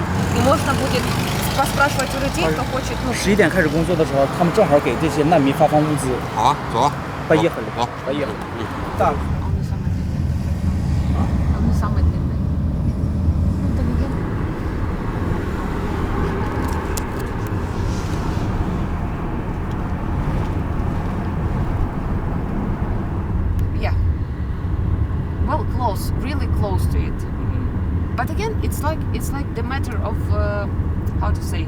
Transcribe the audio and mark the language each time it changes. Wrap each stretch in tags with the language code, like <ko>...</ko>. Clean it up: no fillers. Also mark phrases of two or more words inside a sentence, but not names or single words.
<ru>И можно будет поспрашивать у людей, кто хочет.</ru> <zh>11 点开始工作的时候，他们正好给这些难民发放物资。好啊，走啊。</zh> <ru>Поехали.</ru> <zh>走。</zh> <ru>Поехали. Так. Он самый длинный. Это легенда.</ru> <en>Yeah. Well, close, really close to it. But again, it's like the matter of how to say.</en>